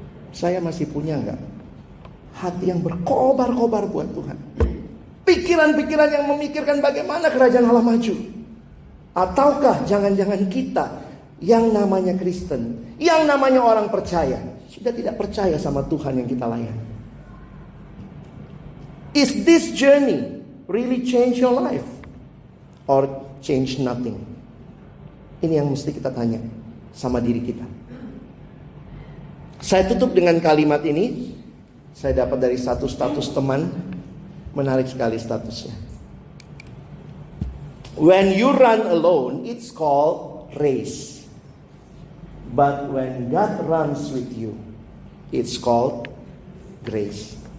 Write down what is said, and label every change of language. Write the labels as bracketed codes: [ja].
[id] Saya masih punya nggak hati yang berkobar-kobar buat Tuhan? Pikiran-pikiran yang memikirkan bagaimana kerajaan Allah maju? Ataukah jangan-jangan kita yang namanya Kristen, yang namanya orang percaya, sudah tidak percaya sama Tuhan yang kita layani? [en] Is this journey really change your life? Or change nothing? [id] Ini yang mesti kita tanya sama diri kita. Saya tutup dengan kalimat ini. Saya dapat dari satu status teman. Menarik sekali statusnya. [en] When you run alone, it's called race. But when God runs with you, it's called grace.